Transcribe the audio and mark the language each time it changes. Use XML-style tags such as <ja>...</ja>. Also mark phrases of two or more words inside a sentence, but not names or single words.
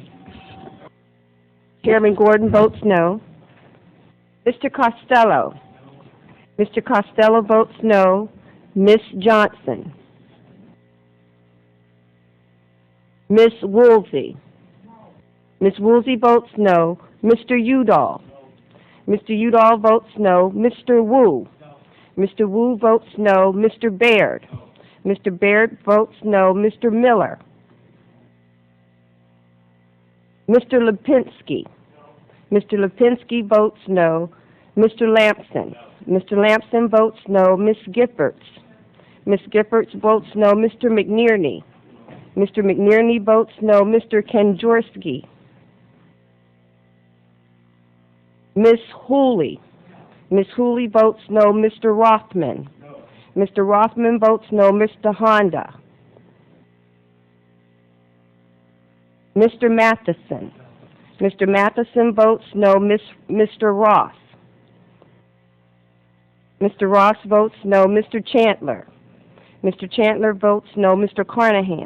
<en>Chairman Gordon votes no. Mr. Costello. Mr. Costello votes no. Ms. Johnson. Ms. Woolsey. Ms. Woolsey votes no. Mr. Udall. Mr. Udall votes no. Mr. Wu. Mr. Wu votes no. Mr. Baird. Mr. Baird votes no. Mr. Miller. Mr. Lipinski. Mr. Lipinski votes no. Mr. Lampson. Mr. Lampson votes no. Ms. Giffords. Ms. Giffords votes no. Mr. McNerney. Mr. McNerney votes no. Mr. Kanjorski. Ms. Hooley. Ms. Hooley votes no. Mr. Rothman. Mr. Rothman votes no. Mr. Honda. Mr. Matheson. Mr. Matheson votes no. Mr. Ross. Mr. Ross votes no. Mr. Chandler. Mr. Chandler votes no. Mr. Carnahan.</en>